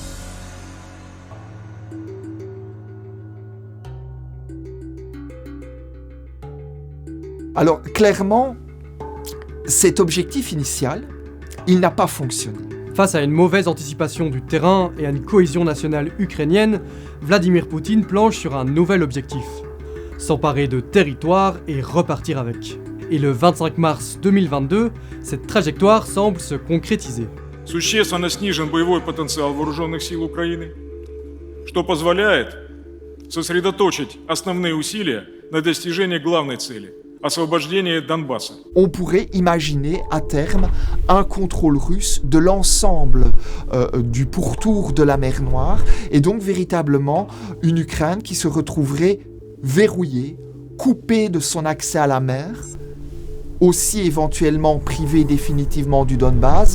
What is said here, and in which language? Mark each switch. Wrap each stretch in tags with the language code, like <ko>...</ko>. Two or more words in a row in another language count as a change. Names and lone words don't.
<fr>Alors, clairement, cet objectif initial, il n'a pas fonctionné. Face à une mauvaise anticipation du terrain et à une cohésion nationale ukrainienne, Vladimir Poutine planche sur un nouvel objectif. S'emparer de territoires et repartir avec. Et le 25 mars 2022, cette trajectoire semble se concrétiser.</fr> <ru>Существенно снижен боевой потенциал вооруженных сил Украины, что позволяет сосредоточить основные усилия на достижении главной цели – освобождение Донбасса.</ru> <fr>On pourrait imaginer à terme un contrôle russe de l'ensemble du pourtour de la mer Noire et donc véritablement une Ukraine qui se retrouverait verrouillée, coupée de son accès à la mer, aussi éventuellement privée définitivement du Donbass.</fr>